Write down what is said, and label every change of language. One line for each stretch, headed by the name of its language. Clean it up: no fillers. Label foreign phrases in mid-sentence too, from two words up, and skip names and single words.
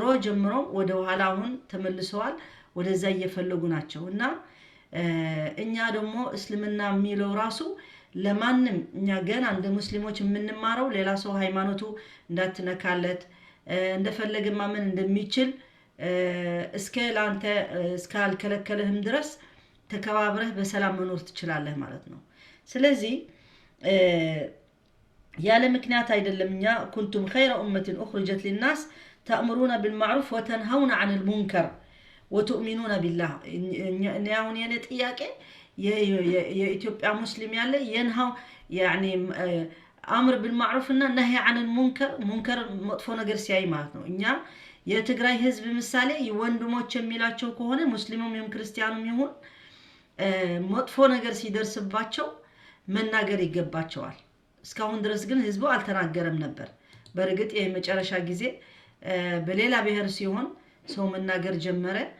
Amharic: ጀምሮ ወደ ኋላ አሁን ተመልሰዋል ወደዛ እየፈለጉ ናቸው እና እኛ ደግሞ እስልምና የሚለው ራሱ ለማንም እኛ ገና እንደ ሙስሊሞች የምንማረው ሌላ ሰው ሃይማኖቱ እንዳትነካለት እንደፈለገ ማመን እንደሚችል እስከ ላንተ እስካልከለከለህም ድረስ ተከባብረህ በሰላም መኖር ትችላለህ ማለት ነው። ስለዚህ ያለ ምክንያት አይደለም እኛ
Arabic: كنتم خير أمة أخرجت للناس تأمرون بالمعروف وتنهون عن المنكر وتؤمنون بالله.
Amharic: አሁን የኔ ጥያቄ የኢትዮጵያ ሙስሊም ያለ የንሃው يعني አምር بالمعروف እና ነህይ
Arabic: عن المنكر
Amharic: ሙንከር መጥፎ ነገር ሲያይ ማለት ነው። እኛ የትግራይ ህዝብ ምሳሌ ወንድሞች የሚላቸው ከሆነ ሙስሊሙም ይሁን ክርስቲያኑም ይሁን መጥፎ ነገር ሲደርስባቸው መናገር ይገባቸዋል። እስካሁን ድረስ ግን ህዝቡ አልተናገረም ነበር። በርግጥ የመጨረሻ ጊዜ በሌላ ብሔር ሲሆን ሰው መናገር ጀመረ።